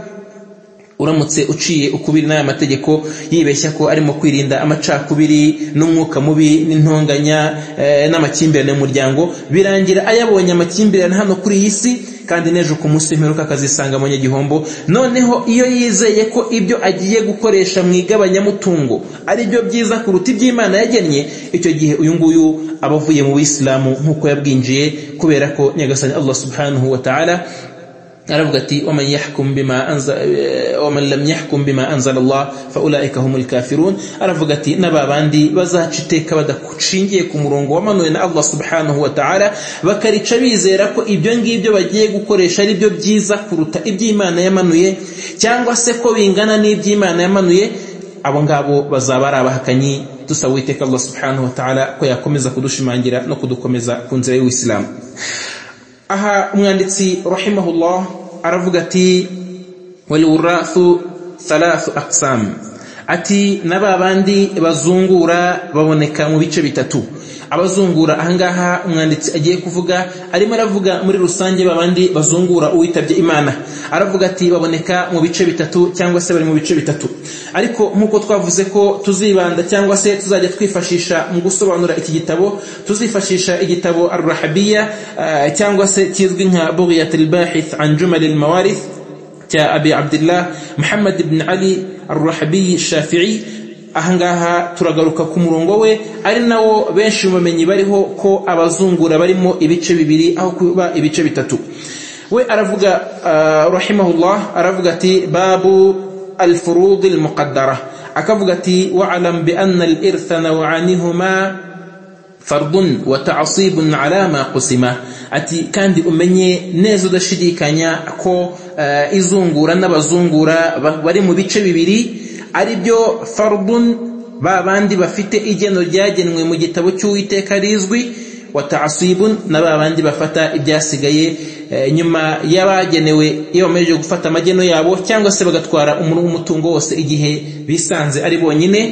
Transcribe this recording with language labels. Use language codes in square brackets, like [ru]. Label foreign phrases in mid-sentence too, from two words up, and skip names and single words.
[rw] Uramutse uciye ukubiri n'aya mategeko yibeshya ko arimo kwirinda amacakubiri n'umwuka mubi n'intonganya n'amakimbirane mu muryango, birangira ayabonye amakimbirane hano kuri iyi si, kandi n'ejo ku munsi imperuka akazisanga mu nyagihombo. Noneho iyo yizeye ko ibyo agiye gukoresha mu igabanyamutungo ari byo byiza kuruta iby'Imana yagennye, icyo gihe uyu nguyu aba avuye mu Bisilamu nk'uko yabwinjiye, kubera ko Nyagasani [ar] الله سبحانه وتعالى [rw] aravuga ati [ar] ومن لم يحكم بما أنزل الله فأولئك هم الكافرون. [rw] Aravuga ati n'ababandi bazaca iteka badakushingiye ku murongo wamanuwe na [ar] الله سبحانه وتعالى, [rw] bakarica bizera ko ibyo ngibyo bagiye gukoresha ari byo byiza kuruta iby'Imana yamanuye, cyangwa se ko bingana n'iby'Imana yamanuye, abo ngabo bazaba ari abahakanyi. Dusaba Uwiteka [ar] الله سبحانه وتعالى [rw] ko yakomeza kudushimangira no kudukomeza ku nzira y'Uislamu. Aha umwanditsi rahimahullah aravuga ati [ar] والورثة ثلاثة أقسام, [rw] ati n'ababandi bazungura baboneka mu bice bitatu. Abazungura ahangaha umwanditsi agiye kuvuga arimo aravuga muri rusange babandi bazungura uwitabye Imana, aravuga ati baboneka mu bice bitatu cyangwa se bari mu bice bitatu. Ariko nkuko twavuze ko tuzibanda cyangwa se tuzajya twifashisha mu gusobanura iki gitabo, tuzifashisha igitabo Ar-Rahabiyya cyangwa se kizwi nka Bughiyat al-Bahith an Jumal al-Mawarith cya Abi Abdullah Muhammad ibn Ali Ar-Rahabiyyi Shafi'i. Ahangaha turagaruka ku murongo we, ari nawo benshi mu bamenyi bariho ko abazungura barimo ibice bibiri aho kuba ibice bitatu. We aravuga rahimahullah, aravuga ati [ar] باب الفروض المقدرة, [rw] akavuga ati [ar] واعلم بأن الإرث نوعان هما فرض وتعصيب على ما قسما. [rw] Ati kandi umenye neza udashidikanya ko izungura n'abazungura bari mu bice bibiri, ari byo fardun, babandi bafite igeno ryagenwe mu gitabo cy'Uwiteka rizwi, [ar] وتعصيب, [rw] na babandi bafata ibyasigaye nyuma y'abagenewe iyo bamaze gufata amageno yabo, cyangwa se bagatwara umutungo wose igihe bisanze ari bonyine.